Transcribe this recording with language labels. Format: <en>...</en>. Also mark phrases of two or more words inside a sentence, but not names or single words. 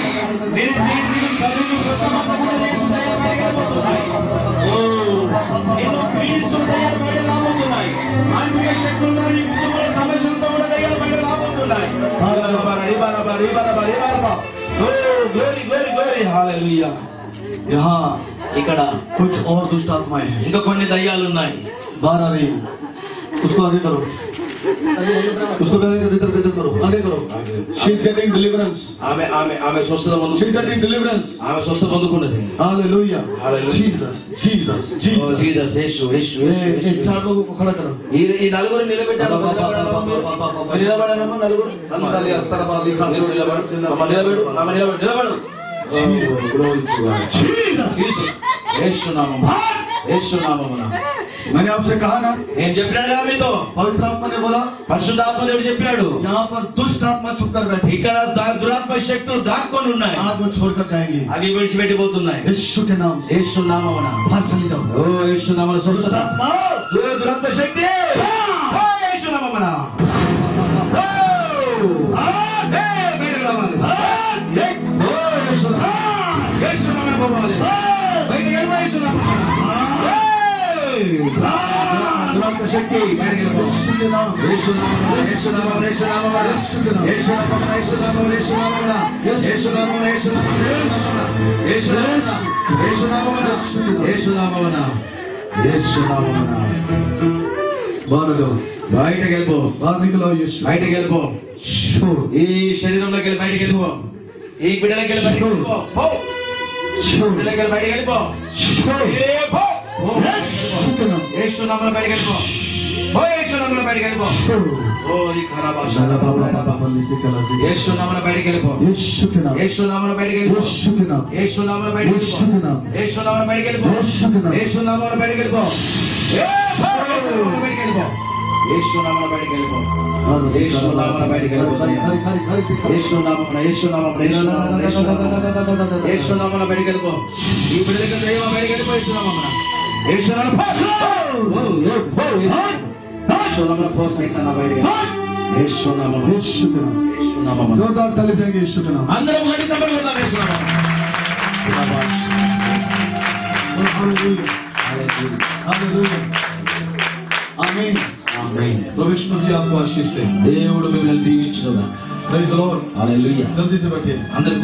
<te>నేను చదువు స్వస్థమకుండా చేస్తున్న దయ్యాలు బయటకు రాబోతున్నాయి. ఓ నేను పీడిస్తున్న దయ్యాలు బయటకు రాబోతున్నాయి. ఆత్మీయ శక్తుల్లో నీ కుటుంబ సమస్యలతో ఉన్న దయ్యాలు బయటకు రాబోతున్నాయి.</te> <en>O glory glory glory, hallelujah.</en> <hi>यहाँ</hi> <te>ఇక్కడ</te> <hi>कुछ और दुष्ट आत्माएं हैं।</hi> <te>ఇంకా కొన్ని దయ్యాలు ఉన్నాయి.</te> <hi>बाहर आ रही हैं। उसको आगे करो, उसको इधर करो, आगे करो।</hi> <en>She is getting deliverance.</en> <te>ఆమె ఆమె ఆమె స్వస్థత</te> <en>She is</en> <te>పొందుకుంది.</te> <en>getting deliverance.</en> <te>ఆమె స్వస్థత పొందుకున్నది.</te> <en>Hallelujah. Hallelujah. Jesus, Jesus,</en> <te>ఓ</te> <en>Jesus.</en> <te>జీసస్, యేసు యేసు</te> <hi>ये</hi> <te>యేసు.</te> <hi>चार लोगों को खड़ा करो।</hi> <te>ఈ నలుగురు నిలబెట్టారు. నిలబడనమ్మా నలుగురు. अंताली अस्तरबाली నలుగురు నిలబడు. అమ్మ నిలబడు, అమ్మ నిలబడు, నిలబడు.</te> <en>Glory to God. Jesus.</en> <te>యేసు, యేసు నామమున, యేసు నామమున.</te> <hi>मैंने आपसे कहा ना,</hi> <te>నేను చెప్పినాను కదా మీతో.</te> <hi>पवित्र आत्मा ने बोला</hi> <te>పరిశుద్ధాత్మదేవుడు చెప్పాడు,</te> <hi>यहाँ पर दुष्ट आत्मा छुप कर बैठी,</hi> <te>ఇక్కడ దురాత్మ శక్తులు దాక్కొని ఉన్నాయి.</te> <hi>आज वो छोड़कर जाएंगे।</hi> <te>అవి విడిచిపెట్టిపోతున్నాయి.</te> <hi>यीशु के नाम से</hi> <te>యేసు నామమున.</te> <hi>बाहर चली जाओ।</hi> <te>ఓ యేసు నామమున స్వస్థత.</te> <hi>आत्मा</hi> <te>ఓ దురాత్మ శక్తి. ఓ యేసు నామమున. ఓ బయటకు రావాలి. ఓ యేసు నామమున. యేసు నామమున పోవాలి. బయటకు వెళ్ళిపో యేసు నామమున. దురాత్మ శక్తి బయటకు వెళ్ళిపో.</te> <hi>यीशु के नाम,</hi> <te>యేసు నామమున, యేసు నామమున, యేసు నామమున, యేసు నామమున, యేసు నామమున, యేసు నామమున, యేసు నామమున, యేసు నామమున, యేసు నామమున, యేసు నామమున, యేసు నామమున, యేసు నామమున.</te> <hi>बाहर जाओ,</hi> <te>బయటకు వెళ్ళిపో,</te> <hi>बाहर निकलो। यीशु</hi> <te>బయటకు వెళ్ళిపో. शो, ఈ శరీరంలోకి వెళ్ళి బయటకు వెళ్ళిపో. ఈ బిడ్డలకి వెళ్ళి బయటకు వెళ్ళిపో. పో. शो, బిడ్డలకి వెళ్ళి బయటకు వెళ్ళిపో. शो। ఏ పో.</te> <hi>यीशु के नाम,</hi> <te>యేసు నామమున బయటకు వెళ్ళిపో. పో యేసు నామమున బయటకు వెళ్ళిపో. शो, ఓ ఓరి ఖరాబాష యేసు నామమున బయటికి వెళ్ళిపో. యేసు నామమున బయటికి వెళ్ళిపో. యేసు నామమున బయటికి వెళ్ళిపో. యేసు నామమున బయటికి వెళ్ళిపో. యేసు నామమున బయటికి వెళ్ళిపో. యేసు నామమున బయటికి వెళ్ళిపో. యేసు నామమున బయటికి వెళ్ళిపో. యేసు నామమున బయటికి వెళ్ళిపో. యేసు నామమున యేసు నామమున యేసు నామమున బయటికి వెళ్ళిపో. ఈ బిడ్డ దగ్గర దయ్యం బయటికి వెళ్ళిపో. యేసు నామమున యేసు నామమున యేసు నామమున పో సైతానా బయటికి యేసు నామమున యేసు నామమున</te> <hi>जोरदार ताली देंगे यीशु के नाम.</hi> <te>అందరం గట్టి చప్పట్లు కొడదాం యేసు నామమున.</te> <hi>हालेलुया. आमीन.</hi> <te>ఆమేన్.</te> <hi>प्रभु यीशु मसीह आपको आशीष दे.</hi> <te>దేవుడు మిమ్మల్ని దీవించును గాక.</te> <en>Praise the Lord.</en> <te>హల్లెలూయా.</te> <hi>जल्दी से बैठिए.</hi> <te>అందరూ</te>